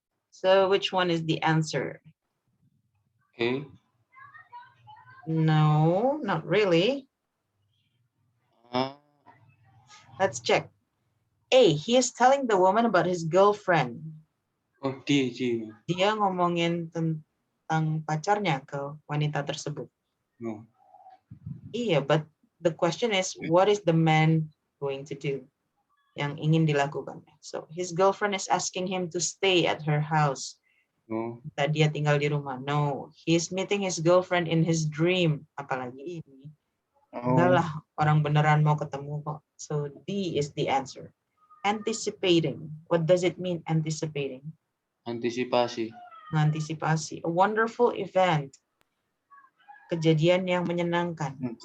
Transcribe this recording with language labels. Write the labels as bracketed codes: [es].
[en] So which one is the answer? A. No, not really. Let's check. A, he is telling the woman about his girlfriend. Oh, D. [id] Dia ngomongin tentang pacarnya ke wanita tersebut. [en] No. Iya, but the question is, what is the man going to do? [id] Yang ingin dilakukan. [en] So his girlfriend is asking him to stay at her house. No. [id] Tadi dia tinggal di rumah. [en] No, he is meeting his girlfriend in his dream. [id] Apalagi ini. Enggak lah, orang beneran mau ketemu kok. [en] So D is the answer. Anticipating. What does it mean, anticipating? [id] Antisipasi. [en] Mengantisipasi. A wonderful event. [id] Kejadian yang menyenangkan.